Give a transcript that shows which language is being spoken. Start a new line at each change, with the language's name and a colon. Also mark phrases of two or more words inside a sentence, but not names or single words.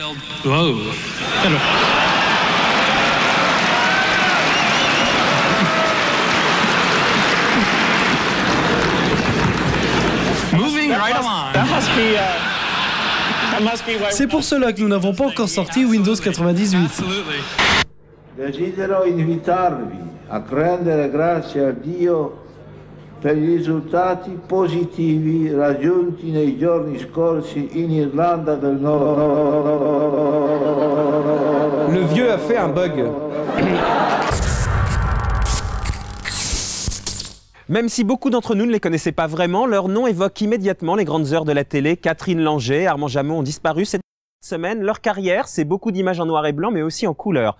French: Wow. Alors. C'est pour cela que nous n'avons pas encore sorti Windows 98.
Italian: Desidero invitarvi a rendere grazie a Dio per i risultati positivi raggiunti nei giorni scorsi in Irlanda del Nord.
French: Le vieux a fait un bug. Même si beaucoup d'entre nous ne les connaissaient pas vraiment, leur nom évoque immédiatement les grandes heures de la télé. Catherine Langer, Armand Jameau ont disparu cette semaine. Leur carrière, c'est beaucoup d'images en noir et blanc, mais aussi en couleur.